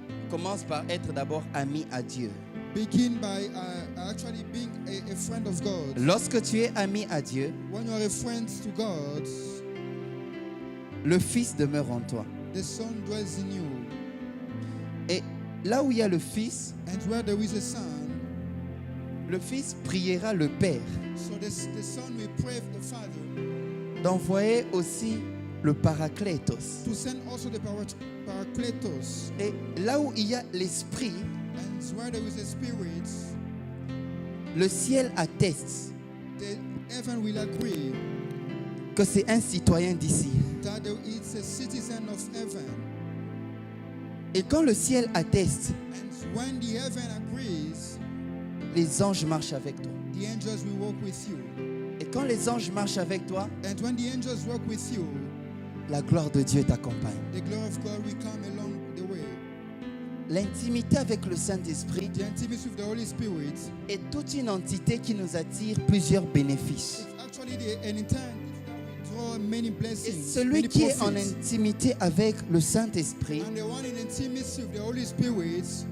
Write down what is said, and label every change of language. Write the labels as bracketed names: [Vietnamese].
[French] commence par être d'abord ami à Dieu. [English] begin by actually being a friend of God. [French] Lorsque tu es ami à Dieu, [English] When you are a friend to God, [French] le Fils demeure en toi. [English] the Son dwells in you. [French] Et là où il y a le Fils, [English] And where there is a Son, [French] le Fils priera le Père [English] so the Son will pray the Father [French] d'envoyer aussi le Paraclétos. [English] to send also the Paracletos. [French] Et là où il y a l'Esprit, [English] And where there is a Spirit, [French] le ciel atteste [English] the heaven will agree [French] que c'est un citoyen d'ici. [English] that it's a citizen of heaven. [French] Et quand le ciel atteste, [English] And when the heaven agrees, [French] les anges marchent avec toi. [English] the angels will walk with you. [French] Et quand les anges marchent avec toi, [English] And when the angels walk with you, [French] la gloire de Dieu t'accompagne. [English] the glory of God will come along the way. [French] L'intimité avec le Saint-Esprit [English] The intimacy with the Holy Spirit [French] est toute une entité qui nous attire plusieurs bénéfices. [English] is actually an intent that will draw many [French] Et [English] blessings, [French] celui [English] many [French] qui est en [English] profits. [French] intimité avec le Saint-Esprit [English] And the one in intimacy with the Holy Spirit